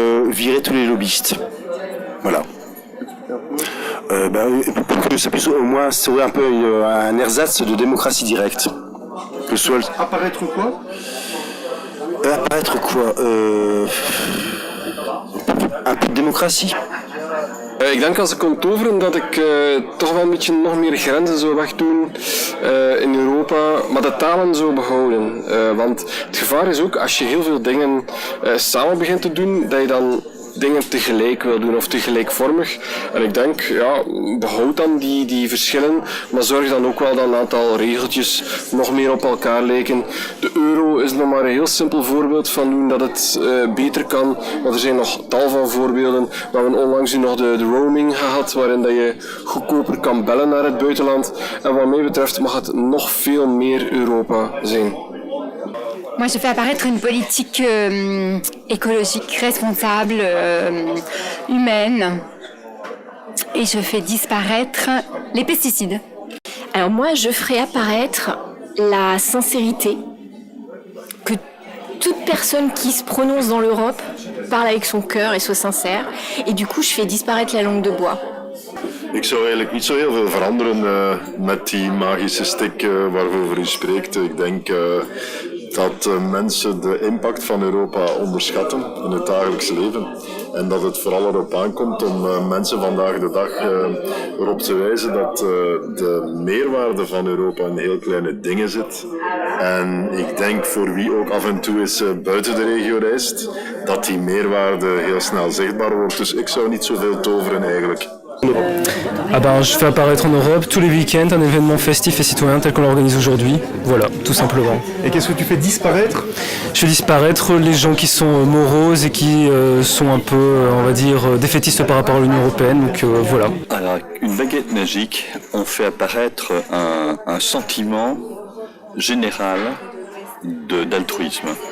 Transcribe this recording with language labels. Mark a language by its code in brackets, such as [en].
[fr] Virer tous les lobbyistes. Voilà. Pour que ça puisse au moins sauver un peu un ersatz de démocratie directe. Que ce soit Apparaître quoi ? Apparaître quoi Un peu de démocratie. [nl] Ik denk als ik kon toveren dat ik toch wel een beetje nog meer grenzen zou wegdoen in Europa, maar de talen zou behouden. Want het gevaar is ook als je heel veel dingen samen begint te doen, dat je dan dingen tegelijk wil doen of tegelijkvormig. En ik denk, ja, behoud dan die verschillen, maar zorg dan ook wel dat een aantal regeltjes nog meer op elkaar lijken. De euro is nog maar een heel simpel voorbeeld van hoe dat het beter kan, want er zijn nog tal van voorbeelden. We hebben onlangs nog de roaming gehad, waarin dat je goedkoper kan bellen naar het buitenland. En wat mij betreft mag het nog veel meer Europa zijn. [fr] Moi, je fais apparaître une politique écologique, responsable, humaine. Et je fais disparaître les pesticides. Alors moi, je ferai apparaître la sincérité. Que toute personne qui se prononce dans l'Europe parle avec son cœur et soit sincère. Et du coup, je fais disparaître la langue de bois. [nl] Ik zou eigenlijk niet zo heel veel veranderen met die magische stick waarover u spreekt. Ik denk dat mensen de impact van Europa onderschatten in het dagelijks leven. En dat het vooral erop aankomt om mensen vandaag de dag erop te wijzen dat de meerwaarde van Europa in heel kleine dingen zit. En ik denk voor wie ook af en toe eens buiten de regio reist, dat die meerwaarde heel snel zichtbaar wordt. Dus ik zou niet zoveel toveren eigenlijk. [fr] Ah ben, je fais apparaître en Europe tous les week-ends un événement festif et citoyen tel qu'on l'organise aujourd'hui. Voilà, tout simplement. Et qu'est-ce que tu fais disparaître? Je fais disparaître les gens qui sont moroses et qui sont un peu, on va dire, défaitistes par rapport à l'Union européenne. Donc voilà. Alors, une baguette magique, on fait apparaître un sentiment général d'altruisme.